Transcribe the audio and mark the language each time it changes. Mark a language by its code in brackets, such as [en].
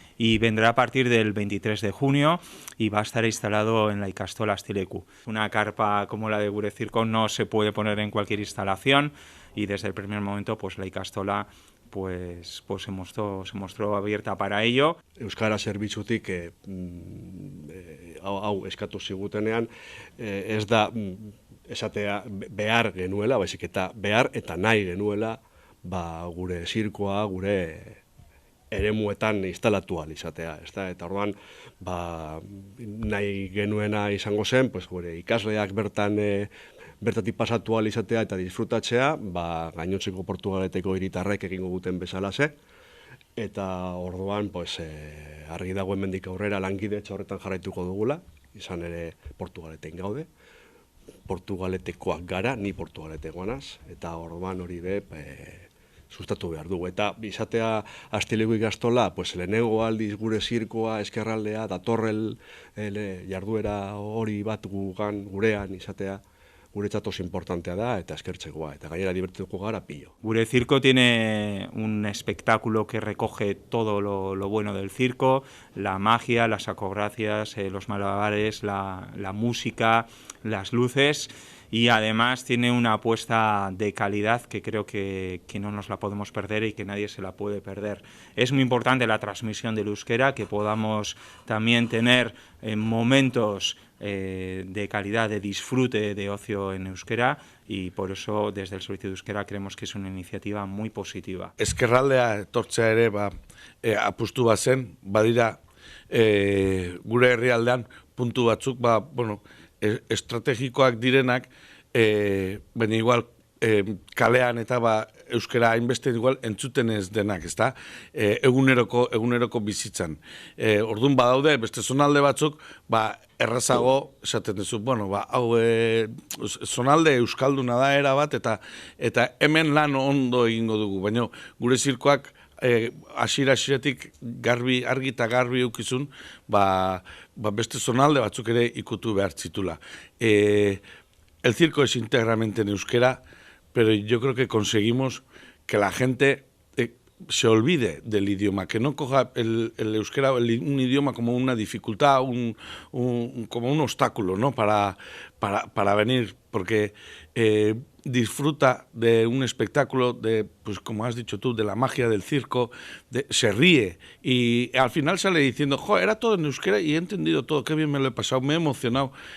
[es] Y vendrá a partir del 23 de junio y va a estar instalado en la Ikastola Astileku. Una carpa como la de Gure Zirko no se puede poner en cualquier instalación y desde el primer momento pues la Ikastola pues se mostró abierta para ello. [eu] Euskara zerbitzutik hau eskatu zigutenean ez da esatea behar genuela, baizik eta behar eta nahi genuela gure zirkoa, gure eremuetan instalatu ahal izatea, eta orduan nahi genuena izango zen, pues gure ikasleak bertatik pasatu ahal izatea eta disfrutatzea, gainontzeko Portugaleteko hiritarrek egingo duten bezalaxe, eta orduan pues argi dago hemendik aurrera lankidetza horretan jarraituko dugula, izan ere Portugaleten gaude, Portugaletekoak gara, ni Portugaletekoa naz, eta orduan hori sustatu behar dugu. Eta izatea Astileku Ikastola, pues lehenengo aldiz gure zirkoa, eskerraldea, datorrel jarduera hori bat gurean izatea, guretzat oso importantea da eta eskertzekoa, eta gainera divertituko gara pillo. [es] Gure Circo tiene un espectáculo que recoge todo lo bueno del circo, la magia, las acrobacias, los malabares, la música, las luces, y además tiene una apuesta de calidad que creo que no nos la podemos perder y que nadie se la puede perder. Es muy importante la transmisión del euskera, que podamos también tener momentos de calidad, de disfrute, de ocio en euskera, y por eso desde el Servicio de Euskera creemos que es una iniciativa muy positiva. [eu] Eskerraldea etortzea ere apustu bat zen, badira gure herrialdean puntu batzuk, estrategikoak direnak, baina igual kalean eta euskera hainbeste igual entzuten ez denak, ezta? Eguneroko bizitzan. Orduan badaude, beste zonalde batzuk, errazago, esaten duzu, hau zonalde euskalduna da era bat, eta hemen lan ondo egingo dugu, baina gure zirkoak hasieratik argi eta garbi eukizun, beste zonalde batzuk ere ikutu behar zitula. [es] El circo es íntegramente en euskera, pero yo creo que conseguimos que la gente se olvide del idioma, que no coja el euskera, un idioma como una dificultad, como un obstáculo, ¿no? para venir, porque disfruta de un espectáculo, pues como has dicho tú, de la magia del circo, se ríe y al final sale diciendo, jo, era todo en euskera y he entendido todo, qué bien me lo he pasado, me he emocionado.